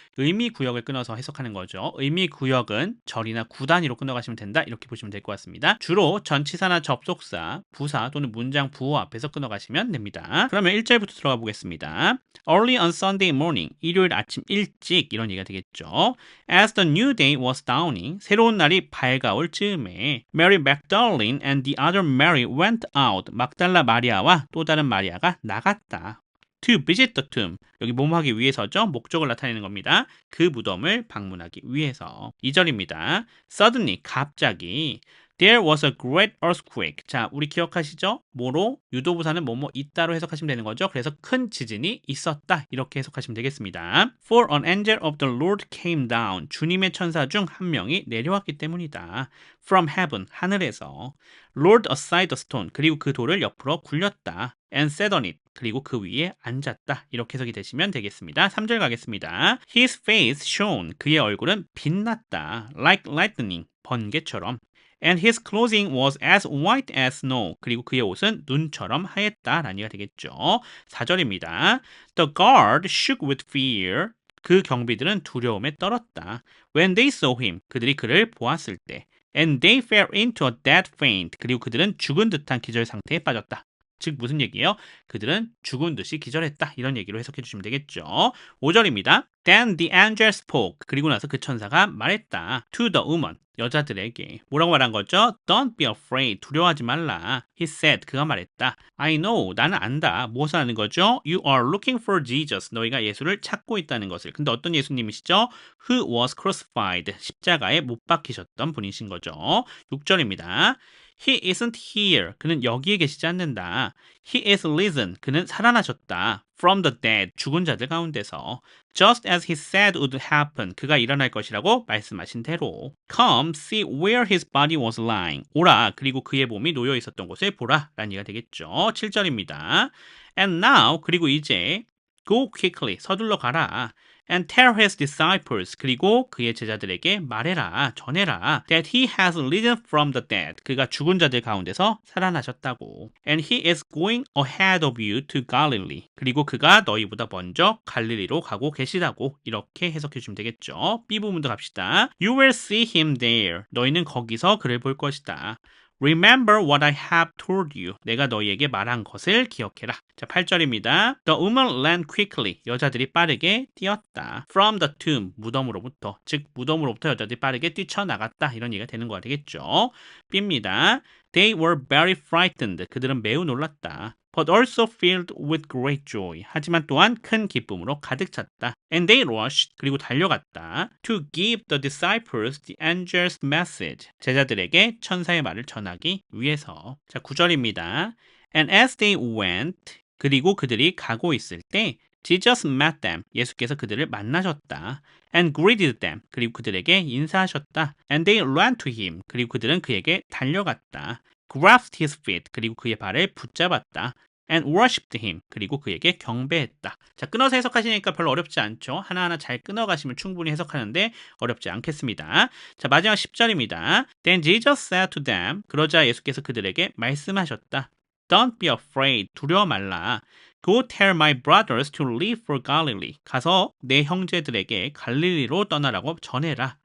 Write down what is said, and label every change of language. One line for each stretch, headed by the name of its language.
Korean: 의미 구역을 끊어서 해석하는 거죠. 의미 구역은 절이나 구단위로 끊어가시면 된다. 이렇게 보시면 될 것 같습니다. 주로 전치사나 접속사, 부사 또는 문장 부호 앞에서 끊어가시면 됩니다. 그러면 1절부터 들어가 보겠습니다.
English: Early on Sunday morning,
Korean: 일요일 아침 일찍 이런 얘기가 되겠죠.
English: As the new day was dawning,
Korean: 새로운 날이 밝아올 즈음에
English: Mary Magdalene and the other Mary went out.
Korean: 막달라 마리아와 또 다른 마리아가 나갔다.
English: To visit the tomb.
Korean: 여기 뭐뭐 하기 위해서죠. 목적을 나타내는 겁니다. 그 무덤을 방문하기 위해서. 2절입니다.
English: Suddenly,
Korean: 갑자기
English: There was a great earthquake.
Korean: 자, 우리 기억하시죠? 뭐로? 유도부사는 뭐뭐 있다로 해석하시면 되는 거죠. 그래서 큰 지진이 있었다. 이렇게 해석하시면 되겠습니다.
English: For an angel of the Lord came down.
Korean: 주님의 천사 중 한 명이 내려왔기 때문이다.
English: From heaven,
Korean: 하늘에서.
English: Lord aside the stone.
Korean: 그리고 그 돌을 옆으로 굴렸다.
English: And sat on it.
Korean: 그리고 그 위에 앉았다. 이렇게 해석이 되시면 되겠습니다. 3절 가겠습니다.
English: His face shone.
Korean: 그의 얼굴은 빛났다.
English: Like lightning.
Korean: 번개처럼.
English: And his clothing was as white as snow.
Korean: 그리고 그의 옷은 눈처럼 하였다라는 얘기가 되겠죠. 4절입니다.
English: The guard shook with fear.
Korean: 그 경비들은 두려움에 떨었다.
English: When they saw him.
Korean: 그들이 그를 보았을 때.
English: And they fell into a dead faint.
Korean: 그리고 그들은 죽은 듯한 기절 상태에 빠졌다. 즉 무슨 얘기예요? 그들은 죽은 듯이 기절했다. 이런 얘기로 해석해 주시면 되겠죠. 5절입니다.
English: Then the angel spoke.
Korean: 그리고 나서 그 천사가 말했다.
English: To the woman.
Korean: 여자들에게. 뭐라고 말한 거죠?
English: Don't be afraid.
Korean: 두려워하지 말라.
English: He said.
Korean: 그가 말했다.
English: I know.
Korean: 나는 안다. 무엇을 아는 거죠?
English: You are looking for Jesus.
Korean: 너희가 예수를 찾고 있다는 것을. 근데 어떤 예수님이시죠?
English: Who was crucified.
Korean: 십자가에 못 박히셨던 분이신 거죠. 6절입니다.
English: He isn't here.
Korean: 그는 여기에 계시지 않는다.
English: He is risen.
Korean: 그는 살아나셨다.
English: From the dead.
Korean: 죽은 자들 가운데서.
English: Just as he said would happen.
Korean: 그가 일어날 것이라고 말씀하신 대로.
English: Come, see where his body was lying.
Korean: 오라. 그리고 그의 몸이 놓여 있었던 곳을 보라. 라는 얘기가 되겠죠. 7절입니다.
English: And now.
Korean: 그리고 이제
English: Go quickly.
Korean: 서둘러 가라.
English: And tell his disciples.
Korean: 그리고 그의 제자들에게 말해라. 전해라.
English: That he has risen from the dead.
Korean: 그가 죽은 자들 가운데서 살아나셨다고.
English: And he is going ahead of you to Galilee.
Korean: 그리고 그가 너희보다 먼저 갈릴리로 가고 계시다고. 이렇게 해석해 주시면 되겠죠. B 부분도 갑시다.
English: You will see him there.
Korean: 너희는 거기서 그를 볼 것이다.
English: Remember what I have told you.
Korean: 내가 너희에게 말한 것을 기억해라. 자, 8절입니다.
English: The woman ran quickly.
Korean: 여자들이 빠르게 뛰었다.
English: From the tomb.
Korean: 무덤으로부터. 즉 무덤으로부터 여자들이 빠르게 뛰쳐나갔다. 이런 얘기가 되는 거가 되겠죠. B입니다.
English: They were very frightened.
Korean: 그들은 매우 놀랐다.
English: But also filled with great joy.
Korean: 하지만 또한 큰 기쁨으로 가득 찼다.
English: And they rushed.
Korean: 그리고 달려갔다.
English: To give the disciples the angel's message.
Korean: 제자들에게 천사의 말을 전하기 위해서. 자, 9절입니다.
English: And as they went.
Korean: 그리고 그들이 가고 있을 때
English: Jesus met them.
Korean: 예수께서 그들을 만나셨다.
English: And greeted them.
Korean: 그리고 그들에게 인사하셨다.
English: And they ran to him.
Korean: 그리고 그들은 그에게 달려갔다.
English: Grasped his feet.
Korean: 그리고 그의 발을 붙잡았다.
English: And worshipped him.
Korean: 그리고 그에게 경배했다. 자, 끊어서 해석하시니까 별로 어렵지 않죠? 하나하나 잘 끊어가시면 충분히 해석하는데 어렵지 않겠습니다. 자, 마지막 10절입니다.
English: Then Jesus said to them.
Korean: 그러자 예수께서 그들에게 말씀하셨다.
English: Don't be afraid.
Korean: 두려워 말라.
English: Go tell my brothers to leave for Galilee.
Korean: 가서 내 형제들에게 갈릴리로 떠나라고 전해라.